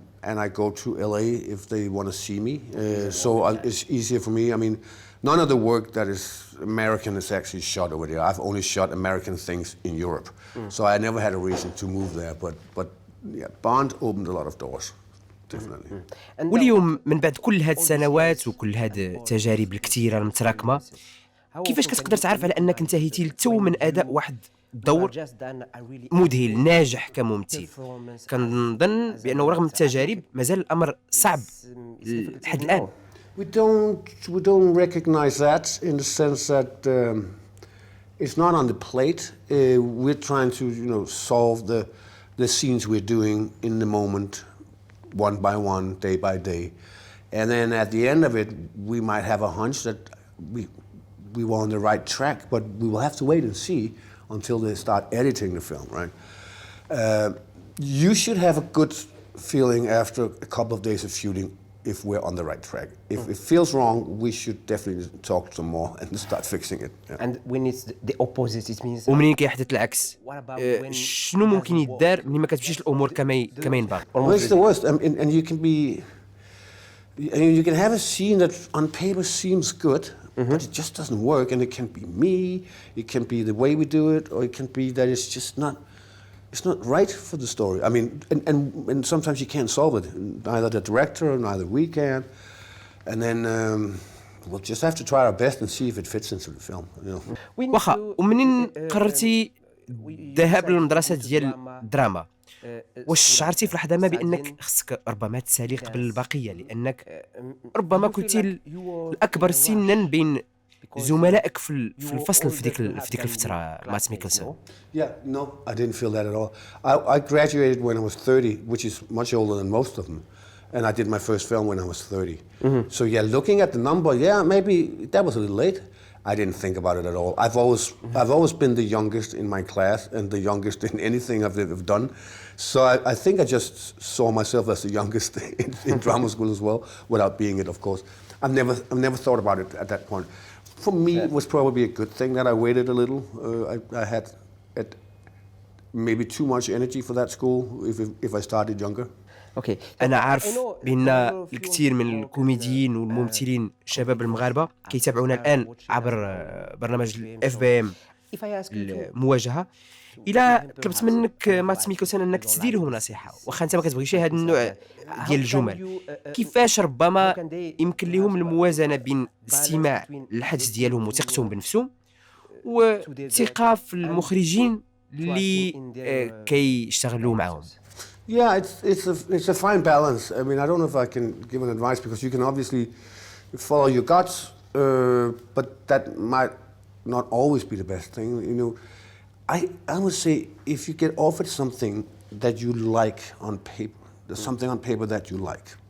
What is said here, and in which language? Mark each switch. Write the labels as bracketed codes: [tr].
[en] And I go to LA if they want to see me. So it's easier for me. I mean, none of the work that is American is actually shot over there. I've only shot American things in Europe. So I never had a reason to move there. But yeah, Bond opened a lot of doors. Definitely. [ar] واليوم من بعد كل هاد السنوات وكل هاد التجارب الكثيرة المتراكمة كيفاش كتقدر تعرف على أنك انتهيتي لتو من أداء واحد دور مذهل ناجح كممثل؟ كنظن بأنه رغم التجارب مازال الأمر صعب لحد الآن. [en] We don't recognize that in the sense that it's not on the plate. We're trying to solve the scenes we're doing in the moment, one by one, day by day, and then at the end of it, we might have a hunch that we were on the right track, but we will have to wait and see until they start editing the film, right? You should have a good feeling after a couple of days of shooting if we're on the right track. If it feels wrong, we should definitely talk some more and start fixing it. Yeah. And when it's the opposite, it means. [ar] ومنين كيحدث العكس شنو ممكن يدار ملي ما كتمشيش الأمور كما ينبغي؟ [en] Well, it's the worst, and you can be, you can have a scene that on paper seems good, but it just doesn't work, and it can be me, it can be the way we do it, or it can be that it's just not. It's not right for the story. I mean, and sometimes you can't solve it. Neither the director, neither we can. And then we'll just have to try our best and see if it fits into the film. [ar] واخا ومنين قررتي الذهاب للمدرسة ديال الدراما واش شعرتي في لحظة ما بأنك خصك ربما تسالي قبل البقية لأنك ربما كنتي الأكبر سنا بين زملائك في الفصل في ديك الفترة ماتس ميكلسن؟ [en] Yeah, no, I didn't feel that at all. I graduated when I was 30, which is much older than most of them. And I did my first film when I was 30. So yeah, looking at the number, yeah, maybe that was a little late. I didn't think about it at all. I've always been the youngest in my class and the youngest in anything I've ever done. So I think I just saw myself as the youngest in drama school as well, without being it, of course. I've never thought about it at that point. For me, it was probably a good thing that I waited a little. I had maybe too much energy for that school if I started younger. [ar] اوكي، انا عارف بان الكثير من الكوميديين والممثلين شباب المغاربه كيتابعونا الان عبر برنامج الاف بي ام المواجهه. الى طلبت منك مادس ميكلسن انك تسدي لهم نصيحه، واخا انت ما كتبغيش هذا النوع ديال الجمل، كيفاش ربما يمكن لهم الموازنه بين الاستماع للحدث ديالهم وثقتهم بنفسهم وثقه في المخرجين اللي كيشتغلوا معهم؟ [en] Yeah, it's a fine balance. I mean, I don't know if I can give an advice because you can obviously follow your guts, but that might not always be the best thing. You know, I would say if you get offered something that you like on paper, there's something on paper that you like.